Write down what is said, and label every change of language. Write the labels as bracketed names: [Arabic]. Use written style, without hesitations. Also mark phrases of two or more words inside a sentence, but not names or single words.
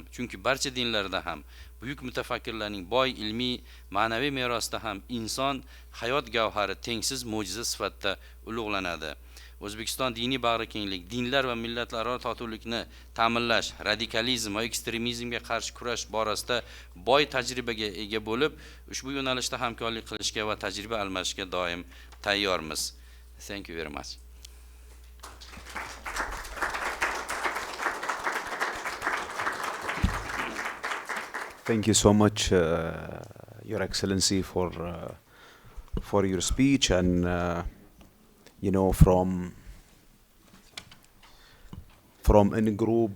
[Uzbek] Chunki barcha dinlarda ham buyuk mutafakkirlarning boy ilmiy, ma'naviy merosida ham inson hayot gavhari tengsiz mo'jiza sifatida ulug'lanadi. O'zbekiston diniy bag'rikenglik, dinlar va millatlararo totuvlikni ta'minlash, radikalizm va ekstremizmga qarshi kurash borasida boy tajribaga ega bo'lib, ushbu yo'nalishda hamkorlik qilishga va tajriba almashishga doim tayyormiz. [English] Thank you very much. Thank you so much, Your Excellency, for your speech, and from in group